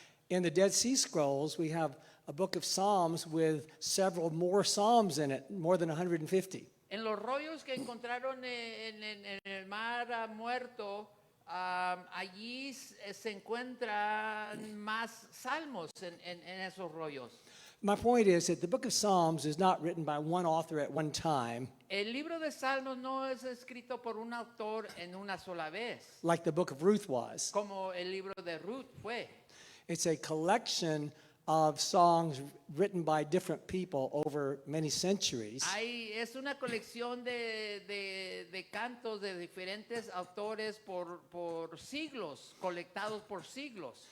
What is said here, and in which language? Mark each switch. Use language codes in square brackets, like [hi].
[en] In the Dead Sea Scrolls, we have a book of Psalms with several more psalms in it, more than 150. [es] En los rollos que encontraron en el mar muerto, allí se encuentran más salmos en esos rollos. [en] My point is that the book of Psalms is not written by one author at one time, [es] El libro de Salmos no es escrito por un autor en una sola vez, [en] like the book of Ruth was. [es] como el libro de Ruth fue. [en] It's a collection of songs written by different people over many centuries. [es] Es una colección de cantos de diferentes autores por siglos, colectados por siglos.